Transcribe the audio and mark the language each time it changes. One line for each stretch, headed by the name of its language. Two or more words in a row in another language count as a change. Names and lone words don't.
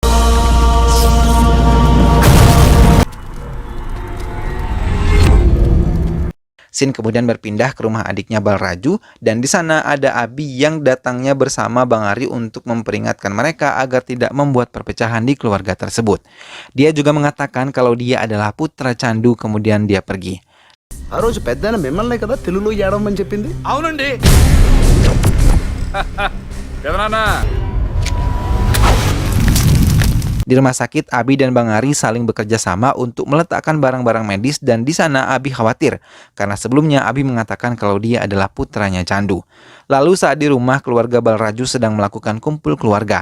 Indonesian: Sin kemudian berpindah ke rumah adiknya Balraju dan di sana ada Abi yang datangnya bersama Bang Ari untuk memperingatkan mereka agar tidak membuat perpecahan di keluarga tersebut. Dia juga mengatakan kalau dia adalah putra Candu kemudian dia pergi.
Telugu: ఆ రోజు పెద్దయిన మిమ్మల్నే కదా తెలుగులో ఏడవమని చెప్పింది. అవునండి. పెదనాన్న.
Indonesian: Di rumah sakit, Abi dan Bang Ari saling bekerja sama untuk meletakkan barang-barang medis dan di sana Abi khawatir karena sebelumnya Abi mengatakan kalau dia adalah putranya Candu. Lalu saat di rumah, keluarga Balraju sedang melakukan kumpul keluarga.